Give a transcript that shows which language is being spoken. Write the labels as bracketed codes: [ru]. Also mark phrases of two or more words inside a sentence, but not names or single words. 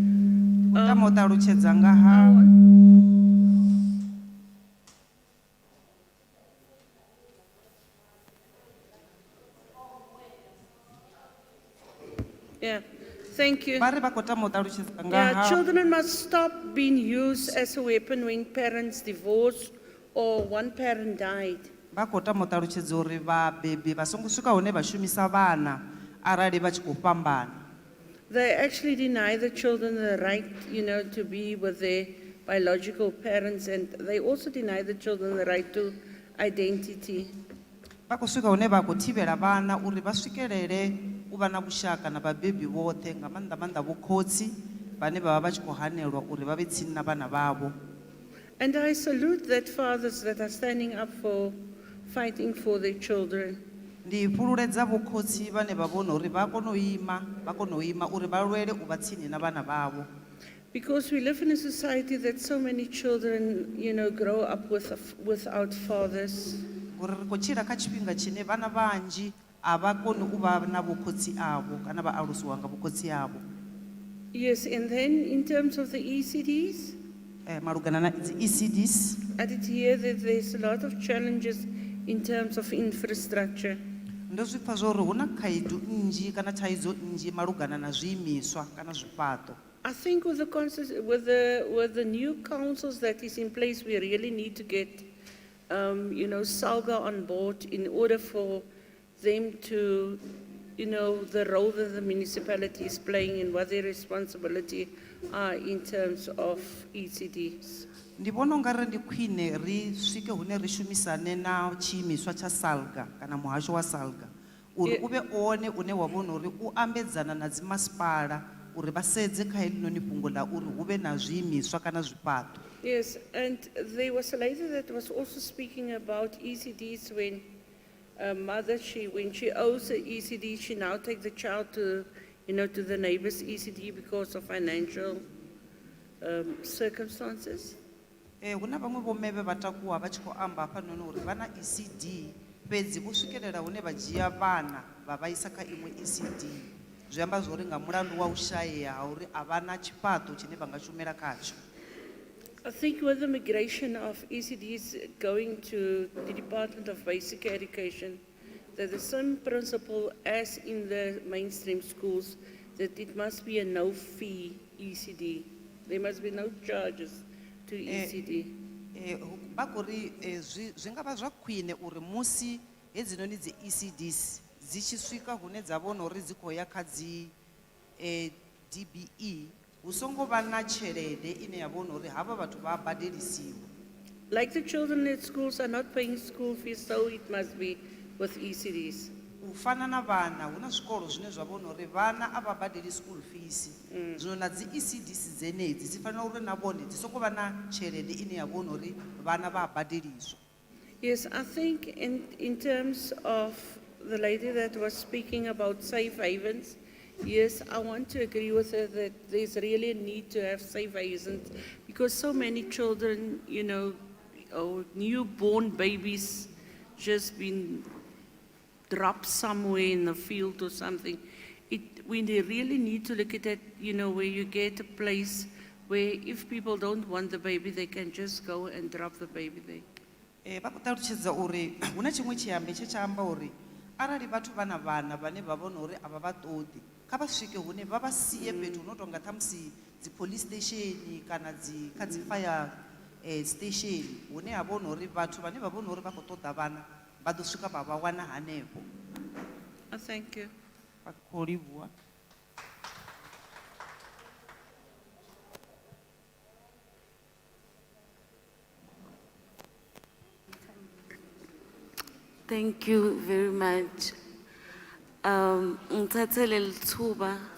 [en] Yeah, thank you. Yeah, children must stop being used as a weapon when parents divorce or one parent died. [ve] Ba khou tama u ṱalutshedza uri vhabebi vha songo swika hune vha shumisa vhana arali vha tshi khou fhambana. [en] They actually deny the children the right, to be with their biological parents, and they also deny the children the right to identity. [ve] Ba khou swika hune vha khou thivhela vhana uri vha swikelele u vha na vhushaka na vhabebi vhoṱhe nga maanḓa vho khotsi vhane vha vha vha tshi khou hanelwa uri vha vhe tsini na vhana vhavho. [en] And I salute that fathers that are standing up for fighting for their children. [ve] Ndi fhululedza vho khotsi vhane vha vhona uri vha kone u ima uri vha lwele u vha tsini na vhana vhavho. [en] Because we live in a society that so many children, grow up without fathers. [ve] Uri ri khou tshila kha tshifhinga tshine vhana vhanzhi a vha koni u vha na vho khotsi avho kana vha alusiwa nga vho khotsi avho. [en] Yes, and then in terms of the ECDs, [ve] malugana na dzi ECDs, [en] I did hear that there's a lot of challenges in terms of infrastructure. [ve] ndo zwi pfa zwori hu na khaedu nnzhi kana thaidzo nnzhi malugana na zwiimiswa kana zwifhaṱo. [en] I think with the new councils that is in place, we really need to get, SALGA on board in order for them to, the role that the municipality is playing and what their responsibility are in terms of ECDs. [ve] Ndi vhona ungari ndi khwine ri swike hune ri shumisane na tshiimiswa tsha SALGA kana muhasho wa SALGA uri ube one une wa vhona uri u ambedzana na dzi masipala uri vha sedze kha helinoni fhungo la uri hu vhe na zwiimiswa kana zwifhaṱo. [en] Yes, and there was a lady that was also speaking about ECDs when when she owes the ECD, she now takes the child to, to the neighbor's ECD because of financial circumstances. [ve] Huna vhaṅwe vho meve vha takuwa vha tshi khou amba hafhanoni uri vha na ECD fhedzi vho swikelela hune vha dzhia vhana vha vha isa kha iṅwe ECD. Zwi amba zwori nga mulandu wa u shayea ha uri a vha na tshifhaṱo tshine vha nga shumela khatsho. [en] I think with the migration of ECDs going to the Department of Basic Education, that the same principle as in the mainstream schools, that it must be a no-fee ECD. There must be no charges to ECD. [ve] Ba kuri zwi nga vha zwa khwine uri musi hedzinoni dzi ECDs dzi tshi swika hune dza vhona uri dzi khou ya kha dzi DBE hu songo vha na tshelede ine ya vhona uri havha vhathu vha badelisiwa. [en] Like the children at schools are not paying school fees, so it must be with ECDs. [ve] U fana na vhana hu na zwikolo zwine zwa vhona uri vhana a vha badeli [en] school fees. [ve] Zwino na dzi ECDs dzenedzi dzi fanela uri na vhone dzi songo vha na tshelede ine ya vhona uri vhana vha badeliswa. [en] Yes, I think in terms of the lady that was speaking about safe havens, yes, I want to agree with her that there's really a need to have safe havens because so many children, newborn babies just been dropped somewhere in the field or something. We really need to look at that, where you get a place where if people don't want the baby, they can just go and drop the baby there. [ve] Vha khou ṱalutshedza uri huna tshiṅwe tshiambi tshe tsha amba uri arali vhathu vha na vhana vhane vha vhona uri a vha vha ṱoḓi kha vha swike hune vha vha sie fhethu hu no tonga ṱhamusi dzi [en] police station [ve] kana kha dzi [en] fire station [ve] hune ha vhona uri vhathu vhane vha vhona uri vha khou ṱoḓa vhana vha ḓo swika vha wana hanefho. [en] Thank you. [ve] Vha khou livhuwa. [en] Thank you very much. [ss] Ngithathele lithuba.